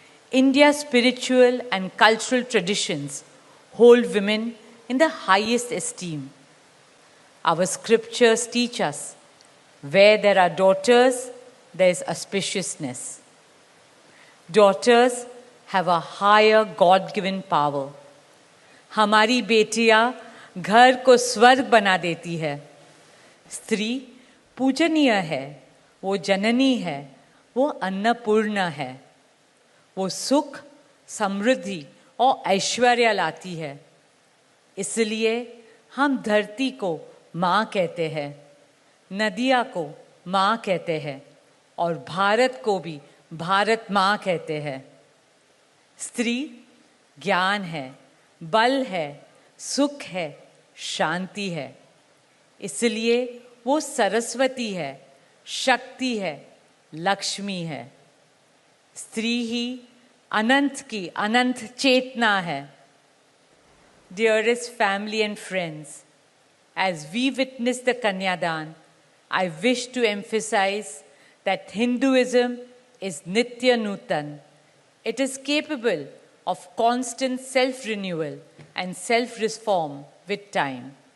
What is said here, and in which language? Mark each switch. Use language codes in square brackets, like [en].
[en] India's spiritual and cultural traditions hold women in the highest esteem. Our scriptures teach us where there are daughters, there is auspiciousness. Daughters have a higher God-given power. [hi] हमारी बेटियां घर को स्वर्ग बना देती है. स्त्री पूजनीय है, वो जननी है, वो अन्नपूर्णा है. वो सुख, समृद्धि और ऐश्वर्य लाती है. इसलिए हम धरती को माँ कहते हैं, नदिया को माँ कहते हैं और भारत को भी भारत माँ कहते हैं. स्त्री ज्ञान है, बल है, सुख है, शांति है. इसलिए वो सरस्वती है, शक्ति है, लक्ष्मी है. स्त्री ही अनंत की अनंत चेतना है. [en] Dearest family and friends, as we witness the Kanyadan, I wish to emphasize that Hinduism is Nitya Nutan. It is capable of constant self-renewal and self-reform with time.